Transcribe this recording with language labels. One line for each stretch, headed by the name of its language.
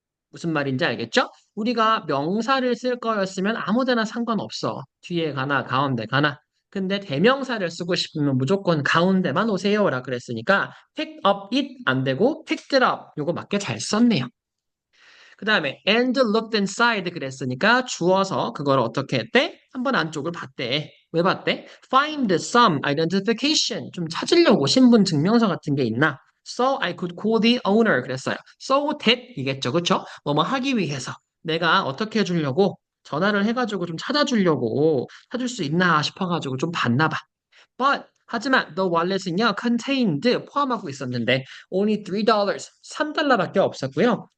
Korean: 무슨 말인지 알겠죠? 우리가 명사를 쓸 거였으면 아무 데나 상관없어. 뒤에 가나 가운데 가나. 근데 대명사를 쓰고 싶으면 무조건 가운데만 오세요라 그랬으니까
English: pick up it
Korean: 안 되고
English: picked it up.
Korean: 요거 맞게 잘 썼네요. 그 다음에
English: and looked inside
Korean: 그랬으니까 주어서 그걸 어떻게 했대? 한번 안쪽을 봤대. 왜 봤대?
English: Find some identification.
Korean: 좀 찾으려고 신분 증명서 같은 게 있나?
English: So I could call the owner
Korean: 그랬어요.
English: So that
Korean: 이겠죠. 그쵸? 뭐뭐 하기 위해서 내가 어떻게 해주려고 전화를 해가지고 좀 찾아주려고 찾을 수 있나 싶어가지고 좀 봤나 봐. But 하지만 the wallet은요 contained 포함하고 있었는데 only $3 $3밖에 없었고요.